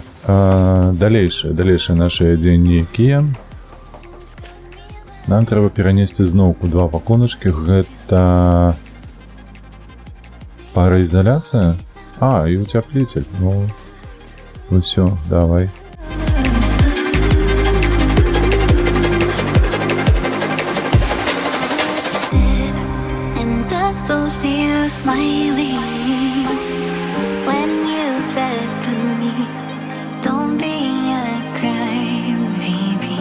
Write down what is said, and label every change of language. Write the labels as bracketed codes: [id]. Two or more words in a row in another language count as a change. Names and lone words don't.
[be] Далейшыя нашыя дзені якія? Нам трэба перанесці зноўку 2 пакуначкі. Гэта параізаляцыя? І уцяплитель. Ну, усё, давай. [en] And I still see you smiling when you said to me, "Don't be a crybaby."